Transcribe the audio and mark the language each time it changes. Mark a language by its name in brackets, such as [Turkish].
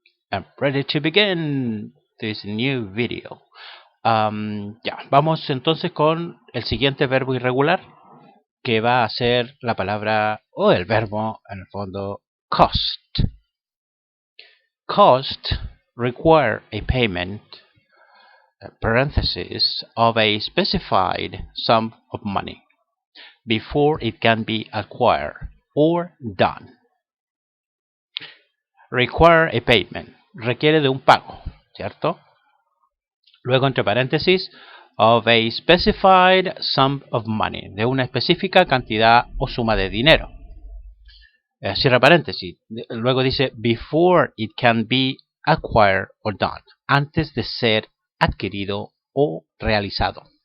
[English] I'm ready to begin this new video. [Spanish] Ya, vamos entonces con el siguiente verbo irregular, que va a ser la palabra o el verbo, en el fondo, cost. [English] Cost require a payment, parenthesis, of a specified sum of money before it can be acquired or done. Require a payment, [Spanish] requiere de un pago, ¿cierto? Luego, entre paréntesis, [English] of a specified sum of money, [Spanish] de una específica cantidad o suma de dinero. Cierra paréntesis. Luego dice, [English] before it can be acquired or done, [Spanish] antes de ser adquirido o realizado.